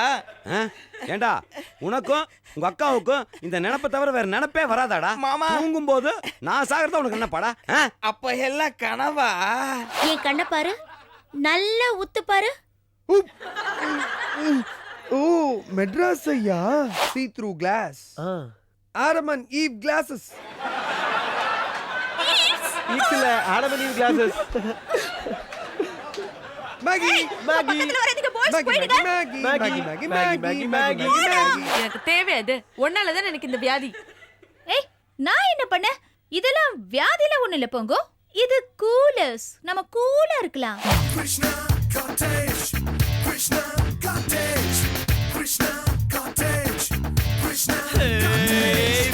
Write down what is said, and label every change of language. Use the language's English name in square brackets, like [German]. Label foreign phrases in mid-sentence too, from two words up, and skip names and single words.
[Tamil] ஏண்டா உனக்கும் உங்க அக்காவுக்கும் இந்த நினைப்பை தவிர வேற நினைப்பே வராதாடா? மாமா. தூங்கும் போது நான் சாகிறதா உனக்கு என்ன பாடா? அப்ப எல்லாம் கனவா? என் கண்ண பாரு, நல்லா உத்து பாரு. ஓ மெட்ராஸ் ஐயா, [English] see through glass. Adam and Eve glasses. [Tamil] ஈக்ஸ்ல [English] Adam and Eve glasses. [Tamil] Maggie, Maggie, பக்கத்துல வராதீங்க பாய்ஸ், Maggie, போயிடுங்க. Maggie, Maggie, Maggie, Maggie, Maggie, Maggie, Maggie, Maggie. எனக்கு தேவை அது. ஒன்னால தான் எனக்கு இந்த வியாதி. ஏய், நான் என்ன பண்ண? இதெல்லாம் வியாதில ஒண்ணு இல்ல போங்கோ. இது கூலர்ஸ். நம்ம கூலா இருக்கலாம். Krishna Cottage, Krishna Cottage, Krishna Cottage, Krishna Cottage.